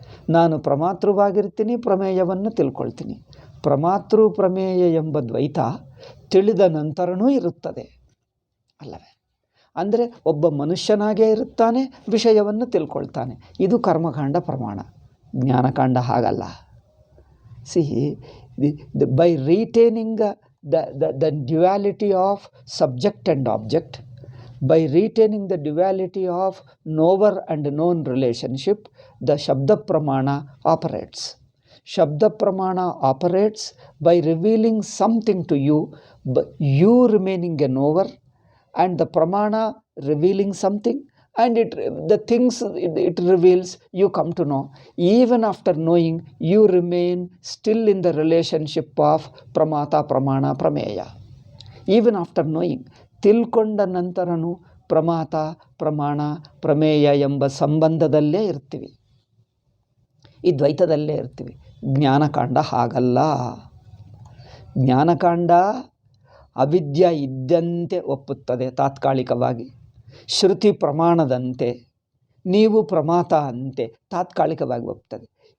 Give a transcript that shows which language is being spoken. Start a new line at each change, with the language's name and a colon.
Kannada: ನಾನು ಪ್ರಮಾತೃವಾಗಿರ್ತೀನಿ, ಪ್ರಮೇಯವನ್ನು ತಿಳ್ಕೊಳ್ತೀನಿ. ಪ್ರಮಾತೃ ಪ್ರಮೇಯ ಎಂಬ ದ್ವೈತ ತಿಳಿದ ನಂತರನೂ ಇರುತ್ತದೆ ಅಲ್ಲವೇ? ಅಂದರೆ ಒಬ್ಬ ಮನುಷ್ಯನಾಗೇ ಇರುತ್ತಾನೆ, ವಿಷಯವನ್ನು ತಿಳ್ಕೊಳ್ತಾನೆ. ಇದು ಕರ್ಮಕಾಂಡ ಪ್ರಮಾಣ. ಜ್ಞಾನಕಾಂಡ ಹಾಗಲ್ಲ.
English: See, by retaining the duality of subject and object, by retaining the duality of knower and known relationship, the Shabda Pramana operates. Shabda Pramana operates by revealing something to you, you remaining a knower, and the Pramana revealing something, and the things it reveals you come to know. Even after knowing, you remain still in the relationship of Pramata Pramana Prameya. Even after knowing,
Kannada: ತಿಳ್ಕೊಂಡ ನಂತರನೂ ಪ್ರಮಾತ ಪ್ರಮಾಣ ಪ್ರಮೇಯ ಎಂಬ ಸಂಬಂಧದಲ್ಲೇ ಇರ್ತೀವಿ, ಈ ದ್ವೈತದಲ್ಲೇ ಇರ್ತೀವಿ. ಜ್ಞಾನಕಾಂಡ ಹಾಗಲ್ಲ. ಜ್ಞಾನಕಾಂಡ ಅವಿದ್ಯ ಇದ್ದಂತೆ ಒಪ್ಪುತ್ತದೆ ತಾತ್ಕಾಲಿಕವಾಗಿ, ಶ್ರುತಿ ಪ್ರಮಾಣದಂತೆ, ನೀವು ಪ್ರಮಾತ ಅಂತೆ ತಾತ್ಕಾಲಿಕವಾಗಿ ಒಪ್ತದೆ.